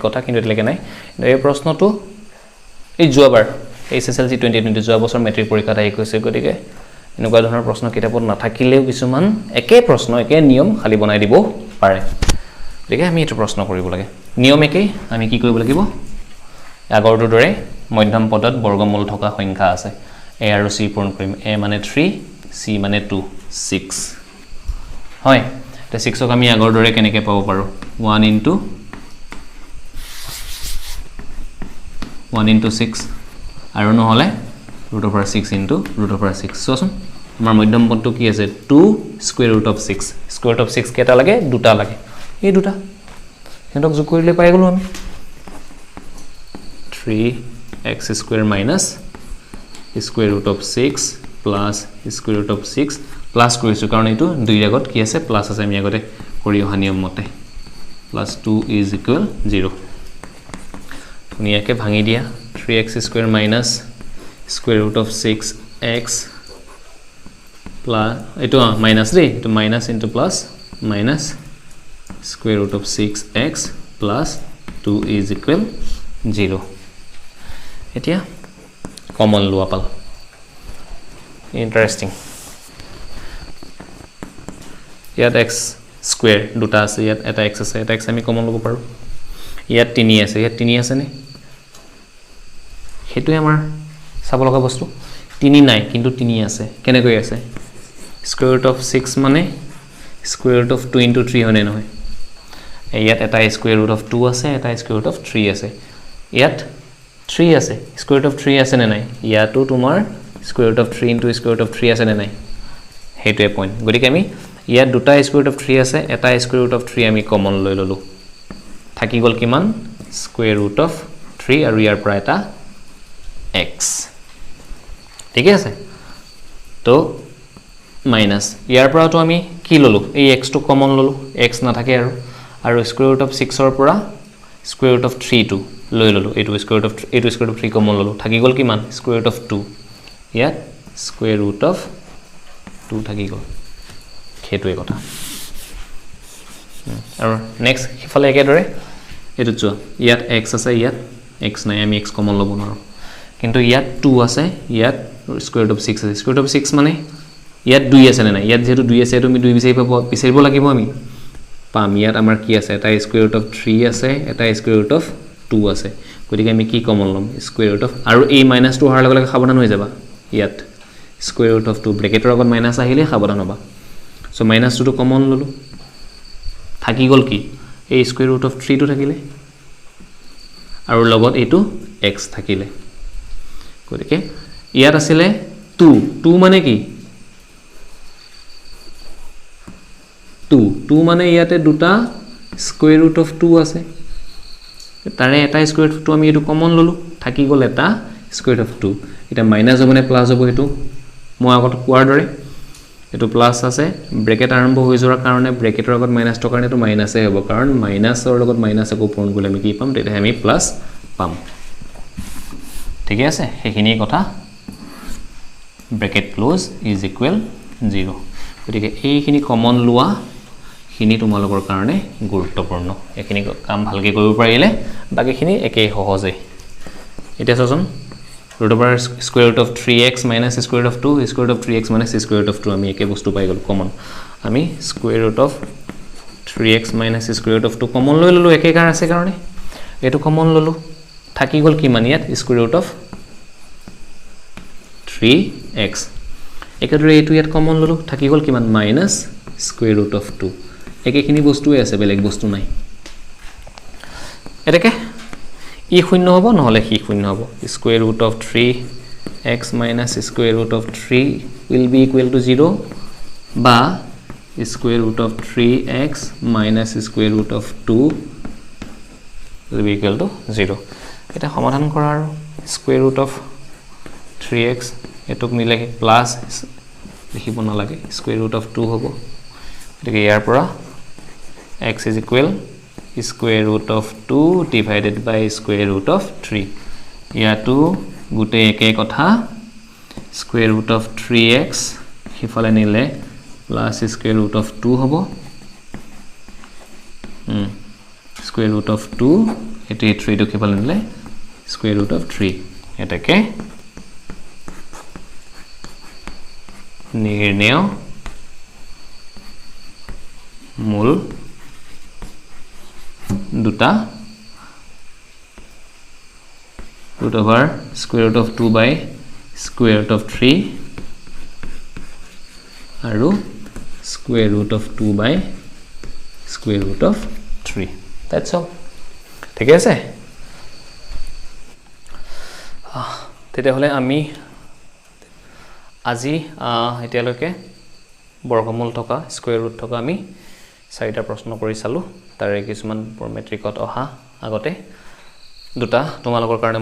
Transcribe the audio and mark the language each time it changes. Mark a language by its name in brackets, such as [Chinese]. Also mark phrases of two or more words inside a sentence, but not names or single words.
[Assamese] কথা কিন্তু এতিয়ালৈকে নাই এই প্ৰশ্নটো এই যোৱাবাৰ SSLC 2020 যোৱা বছৰ মেট্ৰিক পৰীক্ষাত আহি গৈছে গতিকে এনেকুৱা ধৰণৰ প্ৰশ্ন কিতাপত নাথাকিলেও কিছুমান একে প্ৰশ্ন একে নিয়ম খালি বনাই দিব পাৰে গতিকে আমি এটা প্ৰশ্ন কৰিব লাগে নিয়ম একে আমি কি কৰিব লাগিব আগৰটোৰ দৰে মধ্যম পদত বৰ্গমূল থকা সংখ্যা আছে a আৰু c পূৰণ কৰিম a মানে 3 c মানে 2 6 হয় তে 6 ক আমি আগৰ দৰে কেনেকৈ পাব পাৰো 1 into 6 আৰু নহলে √6 into √6 সোচোন আমাৰ মধ্যম পদটো কি আছে [English] 2 square root of 6 square root of 6 [Assamese] কেটা লাগে দুটা লাগে এই দুটা হেতক যোগ কৰিলে পাই গলো আমি [English] 3x square minus square root of 6 plus square root of 6 plus [Assamese] কৰিছো কাৰণ এটো দুই আগত কি আছে প্লাস আছে আমি আগতে কৰি অহা নিয়ম মতে [English] plus 2 is equal 0 [Assamese] ধুনিয়াকে ভাঙি দিয়া [English] 3x square minus square root of 6x [Assamese] plus এটো minus দেই এটো [English] minus into plus minus square root of 6x plus 2 is equal 0 [Assamese] এতিয়া common লোৱা পাল ইন্টারেস্টিং ইয়াত x স্কয়ার দুটা আছে ইয়াত এটা x আছে এটা x আমি কমন লব পাৰো ইয়াত 3 আছে ইয়াত 3 আছে নে হেতু আমাৰ চাব লগা বস্তু 3 নাই কিন্তু 3 আছে কেনে কই আছে [English] square root of 6 মানে square root of 2 into 3 [Assamese] হনে নহয় ইয়াত এটা [English] square root of 2 [Assamese] আছে এটা [English] square root of 3 আছে [Assamese] ইয়াত 3 আছে [English] square root of 3 [Assamese] আছে নে নাই ইয়াতো তোমাৰ [English] square root of 3 into square root of 3 [Assamese] আছে নে নাই হেতুৱে পইণ্ট গতিকে আমি ইয়াত দুটা [English] square root of 3 [Assamese] আছে এটা [English] square root of 3 [Assamese] আমি কমন লৈ ললো থাকি গল কিমান square [English] root of 3 [Assamese] আৰু ইয়াৰ পৰা এটা x ঠিক আছে তো মাইনাস ইয়াৰ পৰা তো আমি কি ললো এই x টো কমন ললো x না থাকে আৰু [English] square root of 6 [Assamese] ৰ পৰা [English] square root of 3 [Assamese] টো লৈ ললো এটো [English] square root of 3 [Assamese] কমন ললো থাকি গল কিমান [English] square root of 2 [Assamese] ইয়াত [English] square root of 2 [Assamese] থাকি গল হেতুৱে কথা আৰু নেক্সট হিফালে একে দৰে এটো চোৱা ইয়াত x আছে ইয়াত x নাই আমি x কমন লব নোৱাৰো কিন্তু ইয়াত 2 আছে ইয়াত [English] square root of 6 [Assamese] আছে square [English] root of 6 [Assamese] মানে ইয়াত 2 আছে না ইয়াত যেটো 2 আছে তুমি 2 বিচাৰিব লাগিব আমি পাম ইয়াত আমাৰ কি আছে এটা [English] square root of 3 [Assamese] আছে এটা [English] square root of 2 [Assamese] আছে গতিকে আমি কি কমন লম [English] square root of [Assamese] আৰু এই -2 হার লগে লগে সাবধান হৈ যাবা ইয়াত [English] square root of 2 [Assamese] ব্ৰেকেটৰ আগত মাইনাস আহিলে সাবধান হ'বা সো -2 টো কমন ললো থাকি গল কি এই [English] square root of 3 [Assamese] টো থাকিলে আৰু লগত এটো x থাকিলে গতিকে ইয়াত আছিল 2 মানে কি 2 মানে ইয়াতে দুটা [English] square root of 2 [Assamese] আছে তাৰে এটা [English] square root of 2 [Assamese] আমি এটো কমন ললো থাকি গল এটা square [English] root of 2 [Assamese] এটা মাইনাস হ'ব নে প্লাস হ'ব এটো মই আগত কোৱাৰ দৰে এটো প্লাস আছে ব্ৰেকেট আৰম্ভ হৈ যোৱাৰ কাৰণে ব্ৰেকেটৰ আগত মাইনাস ৰ কাৰণে এটো মাইনাসে হ'ব কাৰণ মাইনাসৰ লগত মাইনাস আকো পূৰণ কৰিলে আমি কি পাম তেতিয়া আমি প্লাস পাম ঠিক আছে হেখিনি কথা [English] bracket close is equal [Assamese] 0 গতিকে এইখিনি কমন লোৱা খিনি তোমালোকৰ কাৰণে গুৰুত্বপূৰ্ণ এখিনি কাম ভালকে কৰিব পাৰিলে বাকিখিনি একেই সহজে এটা চোন [English] root over square root of 3x minus square root of 2 square root of 3x minus square root of 2 [Assamese] আমি একে বস্তু পাই গল কমন আমি [English] square root of 3x minus square root of 2 [Assamese] কমন লৈ ললো একে কাৰ আছে কাৰণে এটো কমন ললো থাকি গল কি মান ইয়াত [English] square root of [Assamese] 3x একেদৰে এটো ইয়াত কমন ললো থাকি গল কি মান [English] minus square root of 2 [Assamese] একেখিনি বস্তুই আছে বেলেগ বস্তু নাই এটাকে ই শূন্য হ'ব নহলে হি শূন্য হ'ব [English] square root of 3x minus square root of 3 will be equal to 0 বা square root of 3x minus square root of 2 will be equal to 0 [Assamese] এটা সমাধান কৰা আৰু [English] square root of 3x [Assamese] এটক নিলে প্লাস লিখিব না লাগে [English] square root of 2 [Assamese] হ'ব এটাকে ইয়াৰ পৰা [English] x is equal square root of 2 divided by square root of 3 [Assamese] ইয়াতো গুটে একে কথা [English] square root of 3x [Assamese] হিফালে নিলে [English] plus square root of 2 হ'ব square root of 2 [Assamese] এটি 3 টো হিফালে নিলে [English] square root of 3 [Assamese] এটাকে নির্ণয় মূল [English] দুটা root over square root of 2 by square root of 3 [Assamese] আৰু [English] square root of 2 by square root of 3 that's all [Assamese] ঠিক আছে তেতে হলে আমি আজি এতিয়ালৈকে বৰ্গমূল থকা [English] square root [Assamese] থকা আমি চাৰিটা প্ৰশ্ন কৰি চালো তাৰে কিছুমান মেট্ৰিকত অহা আগতে দুটা তোমালোকৰ কাৰণে